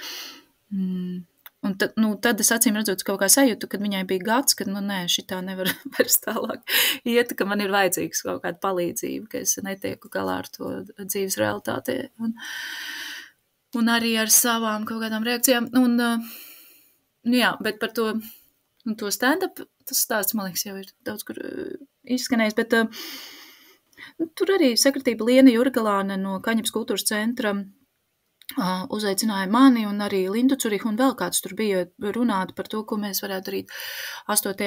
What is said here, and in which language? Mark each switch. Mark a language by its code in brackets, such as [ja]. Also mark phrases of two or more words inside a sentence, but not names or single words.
[lv] Un tad es acīm redzot kaut kā sajūtu, kad viņai bija gads, kad, šitā nevar vairs tālāk iet, ka man ir vajadzīgs kaut kāda palīdzība, ka es netieku galā ar to dzīves realitāti un arī ar savām kaut kādām reakcijām. Bet par to stand-up, tas stāsts, man liekas, jau ir daudz kur izskanējis, bet tur arī sakritība Liena Jurgalāne no Kaņepes kultūras centra uzaicināja mani un arī Lindu Curihu un vēl kāds tur bija runāt par to, ko mēs varētu darīt 8.